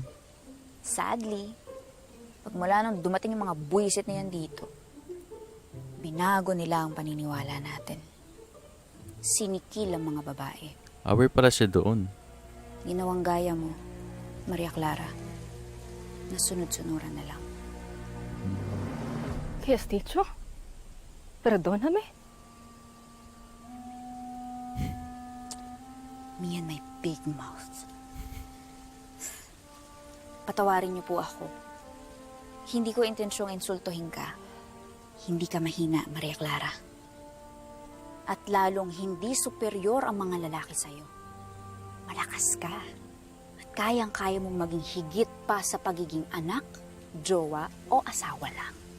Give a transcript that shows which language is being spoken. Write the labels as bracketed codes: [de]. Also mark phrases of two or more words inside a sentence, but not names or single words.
[tl] Sadly, pag mula nung dumating yung mga buwisit na yan dito, binago nila ang paniniwala natin. Sinikil ang mga babae. Aware pala siya doon. Ginawang gaya mo, Maria Clara, na sunod-sunuran na lang. Kaya Sticho, [es] perdóname. [en] Me and my big mouth. [tl] Patawarin niyo po ako. Hindi ko intensyong insultuhin ka. Hindi ka mahina, Maria Clara. At lalong hindi superior ang mga lalaki sa'yo. Malakas ka. At kayang-kaya mong maging higit pa sa pagiging anak, jowa o asawa lang.